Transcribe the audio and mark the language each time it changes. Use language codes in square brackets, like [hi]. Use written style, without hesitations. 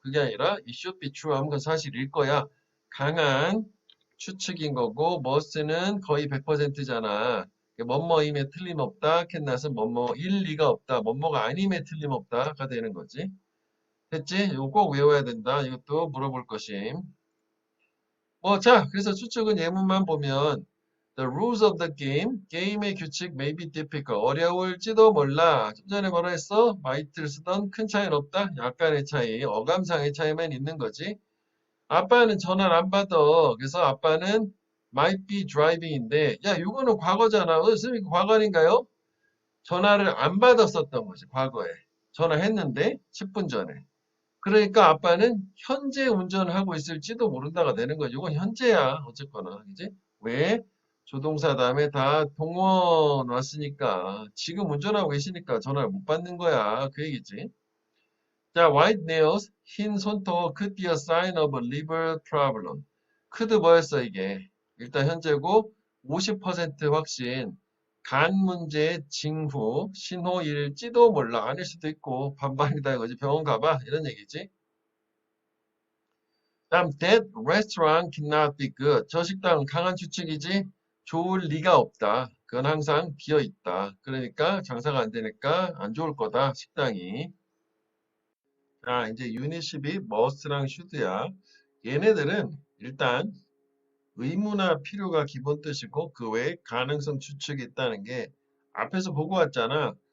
[ko] 그게 아니라 [en] it should be true [ko] 하면 그건 사실일 거야. 강한 추측인 거고 must는 거의 100%잖아. 뭐뭐임에 틀림없다. 캔낫은 뭐뭐일 리가 없다. 뭐뭐가 아님에 틀림없다가 되는 거지. 됐지? 이거 꼭 외워야 된다. 이것도 물어볼 것임. 자, 그래서 추측은 예문만 보면 [en] The rules of the game, [ko] 게임의 규칙 [en] may be difficult. [ko] 어려울지도 몰라. 좀 전에 뭐라 했어? might를 쓰던 큰 차이는 없다. 약간의 차이, 어감상의 차이만 있는 거지. 아빠는 전화를 안 받아. 그래서 아빠는 [en] might be driving [ko] 인데, 야, 이거는 과거잖아. 선생님, 이거 과거 아닌가요? 전화를 안 받았었던 거지, 과거에. 전화했는데, 10분 전에. 그러니까 아빠는 현재 운전하고 있을지도 모른다가 되는 거지. 이건 현재야, 어쨌거나. 그지? 왜? 조동사 다음에 다 동원 왔으니까. 지금 운전하고 계시니까 전화를 못 받는 거야. 그 얘기지. [en] 자, white nails, [ko] 흰 손톱 [en] could be a sign of a liver problem. [ko] could 뭐였어, 이게? 일단 현재고, 50% 확신, 간 문제 징후, 신호일지도 몰라. 아닐 수도 있고, 반반이다 이거지. 병원 가봐. 이런 얘기지. [en] 다음, that restaurant cannot be good. [ko] 저 식당은 강한 추측이지. 좋을 리가 없다. 그건 항상 비어 있다. 그러니까 장사가 안 되니까 안 좋을 거다, 식당이. 자, 이제 유닛 12, must랑 should야. 얘네들은 일단 의무나 필요가 기본 뜻이고 그 외에 가능성 추측이 있다는 게 앞에서 보고 왔잖아.